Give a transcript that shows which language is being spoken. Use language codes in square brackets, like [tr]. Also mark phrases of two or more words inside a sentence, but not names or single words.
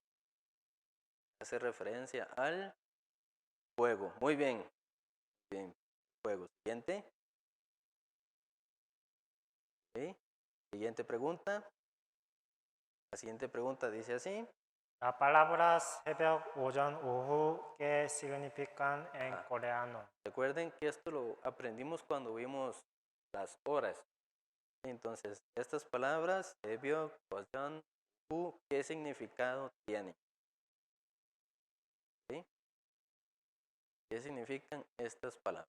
[es] Hace referencia al fuego. Muy bien. Bien. Fuego. Siguiente. ¿Sí? Siguiente pregunta. La siguiente pregunta dice así. La palabra [ko] 새벽, 오전, 오후, [es] ¿qué significan en coreano? Recuerden que esto lo aprendimos cuando vimos las horas. Entonces, estas palabras, ebyo, ojan, ¿qué significado tienen? ¿Sí? ¿Qué significan estas palabras?